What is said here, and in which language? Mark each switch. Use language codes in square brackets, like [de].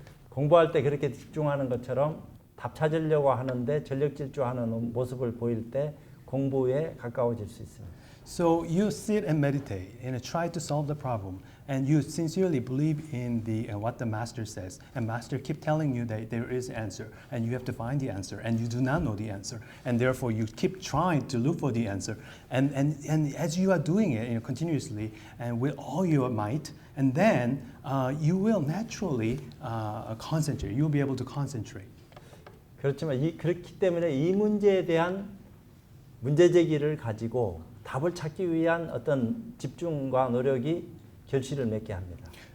[ko] 공부할 때 그렇게 집중하는 것처럼 답 찾으려고 하는데 전력 질주하는 모습을 보일 때 공부에 가까워질 수 있습니다. [en] So you sit and meditate and try to solve the problem, and you sincerely believe in what the master says, and master keep telling you that there is an answer, and you have to find the answer, and you do not know the answer, and therefore you keep trying to look for the answer, and as you are doing it continuously and with all your might, and then you will naturally concentrate. You will be able to concentrate. [ko] 그렇지만 그렇기 때문에 이 문제에 대한 문제 제기를 가지고 답을 찾기 위한 어떤 집중과 노력이 결실을 맺게 합니다.